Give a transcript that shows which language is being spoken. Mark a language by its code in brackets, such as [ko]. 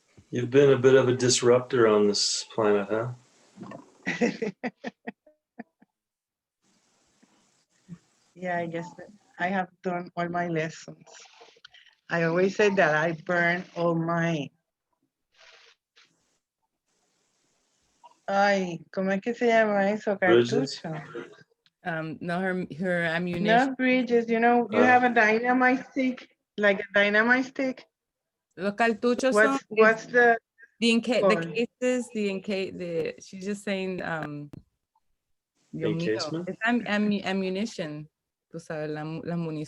[en] You've been a bit of a disruptor on this planet, huh? Yeah, I guess I have done all my lessons. I always say that I burn all my. [es] Ay, ¿cómo es que se llama eso? [en] Bridges? [es] Cartucho. [en] No, her ammunition. Not bridges, you have a dynamite stick, like a dynamite stick. [es] Los cartuchos [en] What's the cases, she's just saying, [es] Dios mío, es ammunition, tú sabes, la munición.